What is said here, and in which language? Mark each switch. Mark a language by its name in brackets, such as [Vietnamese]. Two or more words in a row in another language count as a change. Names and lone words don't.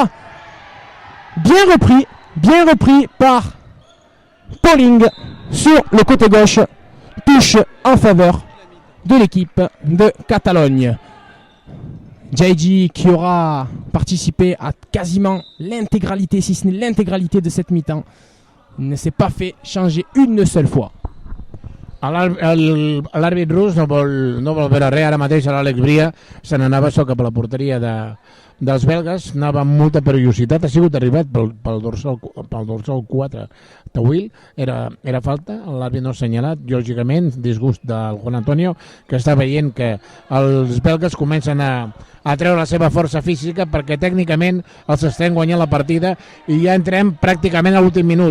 [French] Bien repris par Pauling sur le côté gauche. Touche en faveur de l'équipe de Catalogne. Djaïdji qui aura participé à quasiment l'intégralité, si ce n'est l'intégralité de cette mi-temps, ne s'est pas fait changer une seule fois. [Catalan] L'àrbit rus no vol veure res. Ara mateix l'Àlex Bria se n'anava cap a la porteria dels belgues, anava amb molta perillositat, ha sigut arribat pel dorsal 4 Tawil, era falta, l'àrbit no ha assenyalat, lògicament, disgust del Juan Antonio, que està veient que els belgues comencen a treure la seva força física perquè tècnicament els estem guanyant la partida i ja entrem pràcticament a l'últim minut.